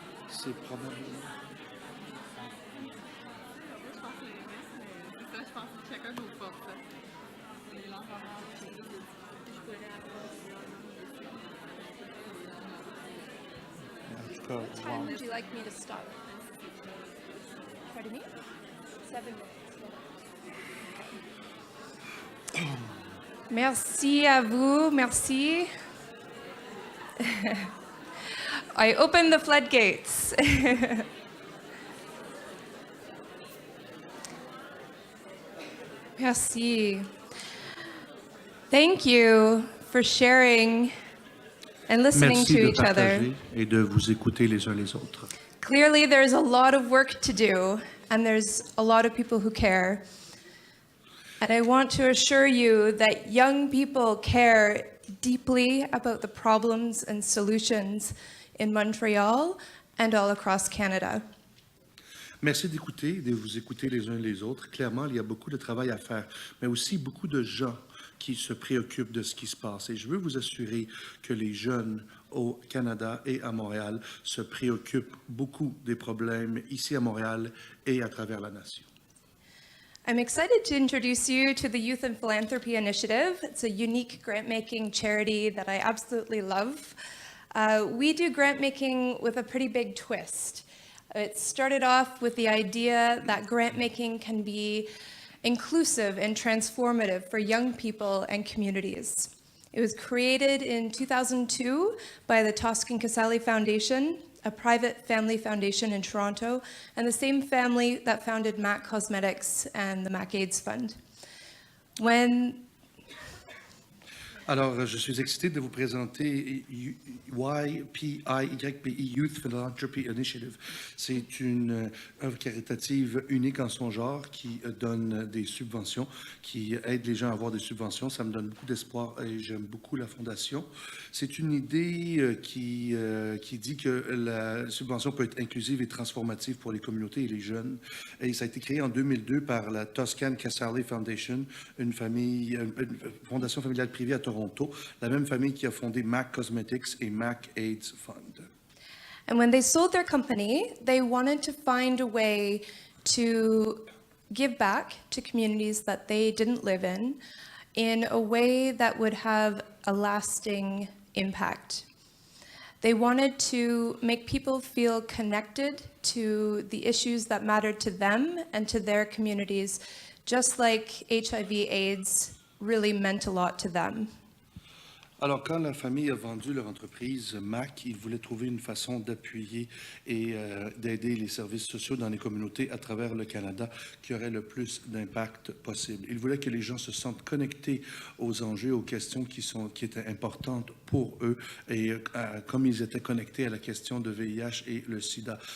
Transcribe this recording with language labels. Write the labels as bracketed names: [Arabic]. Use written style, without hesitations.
[French] C'est probablement... Je pense que c'est les messes, mais c'est ça, je pense que chacun nos forces. Les langues oranges, je pourrais En tout cas, [English] What time would you like me to stop? Pardon me? 7 minutes. [French] Merci à vous, merci. [English] I opened the floodgates. [French] Merci. [English] Thank you for sharing and listening [French] merci [English] to [French] de [English] each other. [French] partager et de vous écouter les uns les autres. [English] Clearly, there's a lot of work to do, and there's a lot of people who care. And I want to assure you that young people care deeply about the problems and solutions in Montreal and all across Canada. [French] Merci d'écouter, de vous écouter les uns les autres. Clairement, il y a beaucoup de travail à faire, mais aussi beaucoup de gens qui se préoccupent de ce qui se passe. Et je veux vous assurer que les jeunes au Canada et à Montréal se préoccupent beaucoup des problèmes ici à Montréal et à travers la nation. [English] I'm excited to introduce you to the Youth and Philanthropy Initiative. It's a unique grant-making charity that I absolutely love. We do grant making with a pretty big twist. It started off with the idea that grant making can be inclusive and transformative for young people and communities. It was created in 2002 by the Toscan Casale Foundation, a private family foundation in Toronto, and the same family that founded MAC Cosmetics and the MAC AIDS Fund. [French] Alors, je suis excité de vous présenter YPI, Youth Philanthropy Initiative. C'est une œuvre caritative unique en son genre qui donne des subventions, qui aide les gens à avoir des subventions. Ça me donne beaucoup d'espoir et j'aime beaucoup la fondation. C'est une idée qui dit que la subvention peut être inclusive et transformative pour les communautés et les jeunes. Et ça a été créé en 2002 par la Toscan Casale Foundation, une fondation familiale privée à Toronto, la même famille qui a fondé MAC Cosmetics et MAC AIDS Fund. [English] And when they sold their company, they wanted to find a way to give back to communities that they didn't live in a way that would have a lasting impact. They wanted to make people feel connected to the issues that mattered to them and to their communities, just like HIV/AIDS really meant a lot to them. [French] Alors, quand la famille a vendu leur entreprise MAC, ils voulaient trouver une façon d'appuyer et d'aider les services sociaux dans les communautés à travers le Canada qui aurait le plus d'impact possible. Ils voulaient que les gens se sentent connectés aux enjeux, aux questions qui étaient importantes pour eux et comme ils étaient connectés à la question de VIH et le sida.